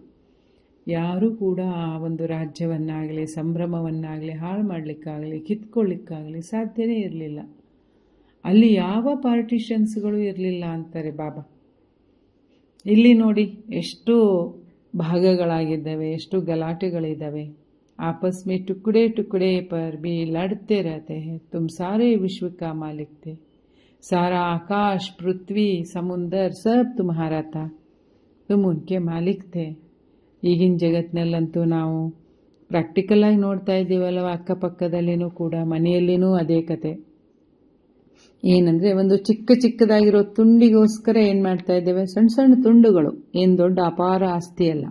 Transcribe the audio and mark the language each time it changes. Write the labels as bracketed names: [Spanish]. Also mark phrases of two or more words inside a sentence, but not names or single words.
[Kannada] ಯಾರೂ ಕೂಡ ಆ ಒಂದು ರಾಜ್ಯವನ್ನಾಗಲಿ ಸಂಭ್ರಮವನ್ನಾಗಲಿ ಹಾಳು ಮಾಡಲಿಕ್ಕಾಗಲಿ ಕಿತ್ಕೊಳ್ಳಿಕ್ಕಾಗಲಿ ಸಾಧ್ಯನೇ ಇರಲಿಲ್ಲ. ಅಲ್ಲಿ ಯಾವ ಪಾರ್ಟಿಷನ್ಸ್ಗಳು ಇರಲಿಲ್ಲ ಅಂತಾರೆ ಬಾಬಾ. ಇಲ್ಲಿ ನೋಡಿ ಎಷ್ಟು ಭಾಗಗಳಾಗಿದ್ದಾವೆ, ಎಷ್ಟು ಗಲಾಟೆಗಳಿದ್ದಾವೆ. [Hindi] आपस में टुकड़े टुकड़े पर भी लड़ते रहते हैं। तुम सारे विश्व का मालिक थे। सारा आकाश, पृथ्वी, समुंदर सब तुम्हारा था। तुम उनके मालिक थे। [Kannada] ಈಗಿನ ಜಗತ್ತಿನಲ್ಲಂತೂ ನಾವು ಪ್ರಾಕ್ಟಿಕಲ್ ಆಗಿ ನೋಡ್ತಾ ಇದ್ದೀವಲ್ಲ, ಅಕ್ಕಪಕ್ಕದಲ್ಲಿನೂ ಕೂಡ, ಮನೆಯಲ್ಲಿನೂ ಅದೇ ಕತೆ. ಏನಂದ್ರೆ, ಒಂದು ಚಿಕ್ಕದಾಗಿರೋ ತುಂಡಿಗೋಸ್ಕರ ಏನು ಮಾಡ್ತಾ ಇದ್ದೇವೆ, ಸಣ್ಣ ಸಣ್ಣ ತುಂಡುಗಳು, ಏನು ದೊಡ್ಡ ಅಪಾರ ಆಸ್ತಿ ಅಲ್ಲ.